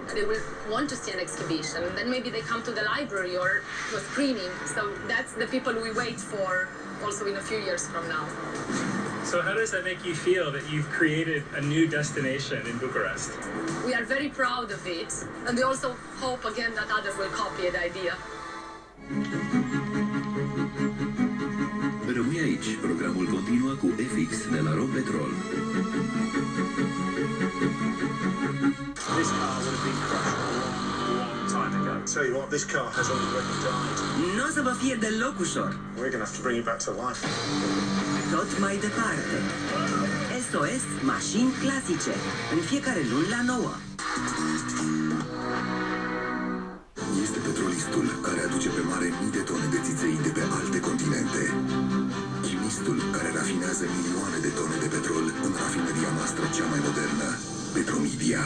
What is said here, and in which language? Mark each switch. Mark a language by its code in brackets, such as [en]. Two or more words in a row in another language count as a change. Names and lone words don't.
[en] They will want to see an exhibition. And then maybe they come to the library or to a screening. So that's the people we wait for also in a few years from now. So how does that make you feel that you've created a new destination in Bucharest? We are very proud of it. And we also hope again that others will copy the idea. [ro] Rămâi aici, programul continuă cu FX de la Rompetrol. [en] This car would have been crushed a long time ago. Tell you what, this car has already died. [ro] Nu o să vă fie deloc ușor. [en] We're going to have to bring it back to life. [ro] Tot mai departe. SOS Mașini Clasice. În fiecare luni la 9. Este petrolistul care aduce pe mare mii de tone de țiței de pe alte continente. Chimistul care rafinează milioane de tone de petrol în rafineria noastră cea mai modernă, Petromedia.